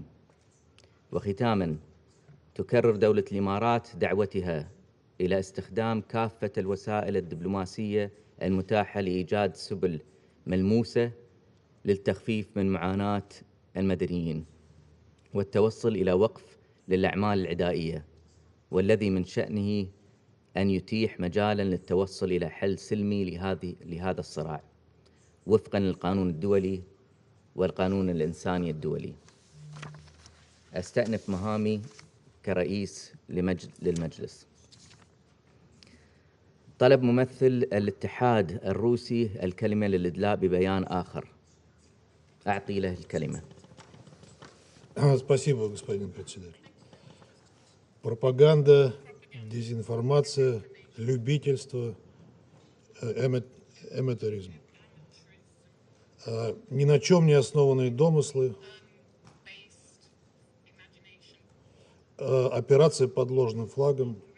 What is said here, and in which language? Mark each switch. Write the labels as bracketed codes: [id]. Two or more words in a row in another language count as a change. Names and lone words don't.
[ar] وختاماً، تكرر دولة الإمارات دعوتها إلى استخدام كافة الوسائل الدبلوماسية المتاحة لإيجاد سبل ملموسة للتخفيف من معاناة المدنيين والتوصل إلى وقف للأعمال العدائية، والذي من شأنه أن يتيح مجالاً للتوصل إلى حل سلمي لهذا الصراع وفقاً للقانون الدولي والقانون الإنساني الدولي. أستأنف مهامي كرئيس للمجلس. طلب ممثل الاتحاد الروسي الكلمة للإدلاء ببيان آخر. أعطي له الكلمة. [ru] Спасибо, господин председатель. Пропаганда, дезинформация, любительство, эмоторизм. Ни на чем не основанные домыслы, операция под ложным флагом.